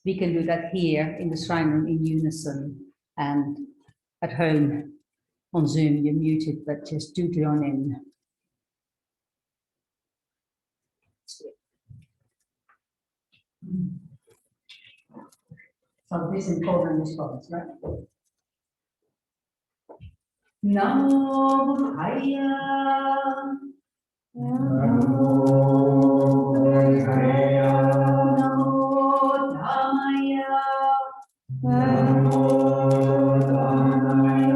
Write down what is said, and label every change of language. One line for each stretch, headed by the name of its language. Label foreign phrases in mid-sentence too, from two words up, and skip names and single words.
English: We can do that here in the shrine room in unison, and at home on Zoom, you're muted, but just do join in. So this is important response, right?
Pali: Namo Buddhaya. Namo Buddhaya. Namo Dhammaya. Namo Dhammaya.